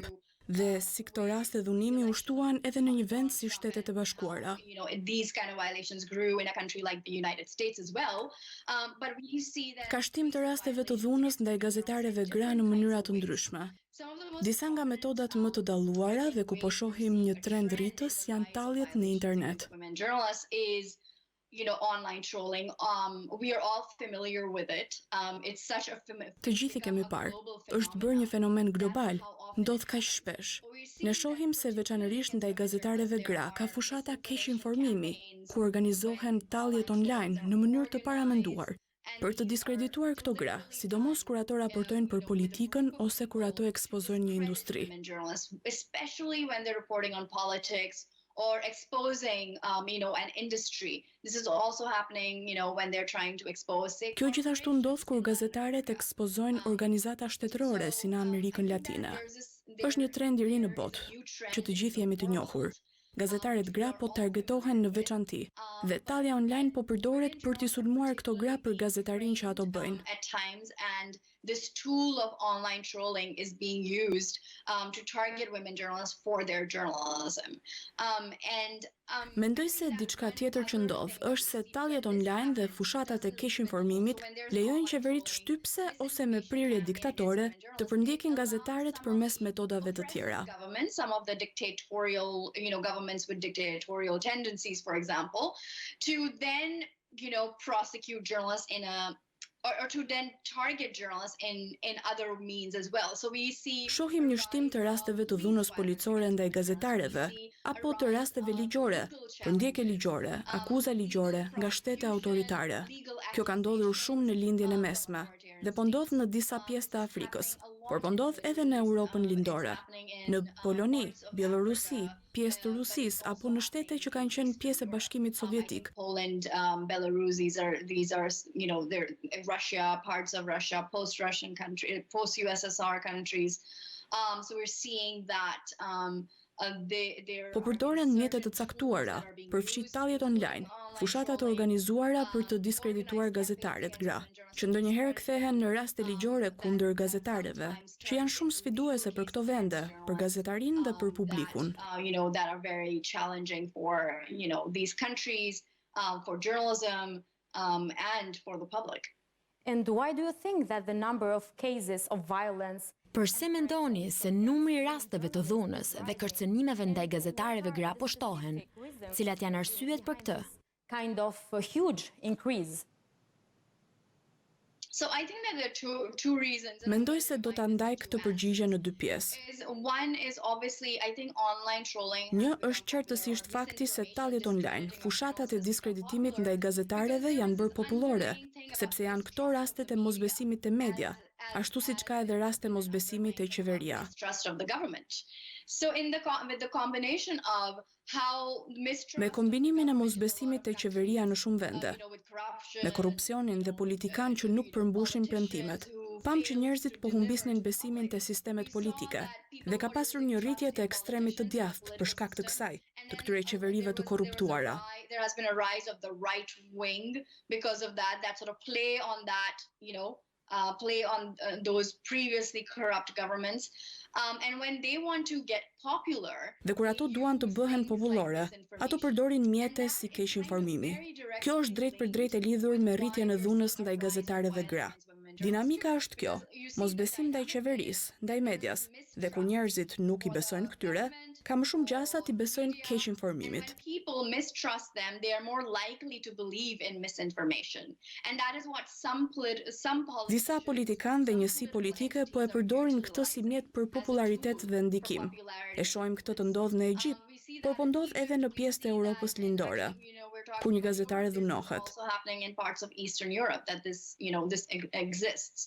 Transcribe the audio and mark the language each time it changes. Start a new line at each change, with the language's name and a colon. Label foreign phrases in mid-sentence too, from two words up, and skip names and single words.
Albanian: Dhe si këto raste dhunimi u shtuan edhe në një vend si Shtetet e Bashkuara. Ka shtim të rasteve të dhunës ndaj gazetareve gra në mënyra të ndryshme. Disa nga metodat më të dalluara dhe ku po shohim një trend rritës janë talljet në internet.
English: Online trolling, we are all familiar with it. It's such a
Albanian: Të gjithi kemi parë. Është bërë një fenomen global, ndodh kaq shpesh. Ne shohim se veçanërisht ndaj gazetareve gra ka fushata keq informimi, ku organizohen talljet online në mënyrë të paramenduar për të diskredituar këto gra, sidomos kur ato raportojnë për politikën ose kur ato ekspozojnë një industri.
English: Especially when they're reporting on politics or exposing, an industry. This is also happening, when they're trying to expose.
Albanian: Kjo gjithashtu ndodh kur gazetaret ekspozojnë organizata shtetërore si në Amerikën Latine. Është një trend i ri në botë, që të gjithë jemi të njohur. Gazetaret gra po targetohen në veçanti, dhe tallja online po përdoret për t'i sulmuar këto gra për gazetarin që ato bëjnë.
English: At times, and this tool of online trolling is being used to target women journalists for their journalism.
Albanian: Mendoj se diçka tjetër që ndodh është se talljet online dhe fushatat e keq informimit lejojnë qeverit shtypse ose me prirje diktatore të përndjekin gazetaret përmes metodave të tjera.
English: Some of the dictatorial, governments with dictatorial tendencies, for example, to then, prosecute journalists or to then target journalists in other means as well. So we see
Albanian: Shohim një shtim të rasteve të dhunës policore ndaj gazetareve, apo të rasteve ligjore, përndjekje ligjore, akuza ligjore nga shtete autoritare. Kjo ka ndodhur shumë në lindjen e mesme, dhe po ndodh në disa pjesë të Afrikës, por po ndodh edhe në Europën lindore, në Poloni, Bielorusi, pjesë të Rusisë apo në shtete që kanë qenë pjesë e Bashkimit Sovjetik.
English: Poland, Belarus, these are, they're Russia, parts of Russia, post-Russian countries, post-USSR countries. So we're seeing that
Albanian: Po përdoren mjete të caktuara, përfshi talljet online, fushata të organizuara për të diskredituar gazetaret gra, që ndonjëherë kthehen në raste ligjore kundër gazetareve, që janë shumë sfiduese për këto vende, për gazetarinë dhe për publikun.
English: That are very challenging for, these countries, for journalism, and for the public. and why do you think that the number of cases of violence
Albanian: Përse mendoni se numri i rasteve të dhunës dhe kërcënimeve ndaj gazetareve gra po shtohen? Cilat janë arsyet për këtë?
English: kind of a huge increase? So I think that there are two reasons.
Albanian: Mendoj se do ta ndaj këtë përgjigje në 2 pjesë.
English: One is obviously, I think, online trolling.
Albanian: Një është qartësisht fakti se talljet online, fushatat e diskreditimit ndaj gazetareve janë bërë popullore, sepse janë këto rastet e mosbesimit te media, ashtu siç ka edhe raste mosbesimit te qeveria.
English: Trust of the government. So with the combination of how mistrust,
Albanian: Me kombinimin e mosbesimit te qeveria në shumë vende,
English: with corruption,
Albanian: me korrupsionin dhe politikanë që nuk përmbushin premtimet, pam që njerëzit po humbisnin besimin te sistemet politike, dhe ka pasur një rritje të ekstremit të djathtë për shkak të kësaj, të këtyre qeverive të korruptuara.
English: There has been a rise of the right wing because of that sort of play on that, play on those previously corrupt governments. And when they want to get popular,
Albanian: Dhe kur ato duan të bëhen popullore, ato përdorin mjete si keq informimi. Kjo është drejt për drejt e lidhur me rritjen e dhunës ndaj gazetareve gra. Dinamika është kjo, mosbesim ndaj qeverisë, ndaj medias, dhe kur njerëzit nuk I besojnë këtyre, ka më shumë gjasa t'i besojnë keq informimit.
English: People mistrust them, they are more likely to believe in misinformation. And that is what some
Albanian: Disa politikanë dhe njësi politike po e përdorin këtë si mjet për popularitet dhe ndikim. E shohim këtë të ndodh në Egjipt, por po ndodh edhe në pjesë të Europës lindore, kur një gazetare dhunohet.
English: Also happening in parts of Eastern Europe that this exists.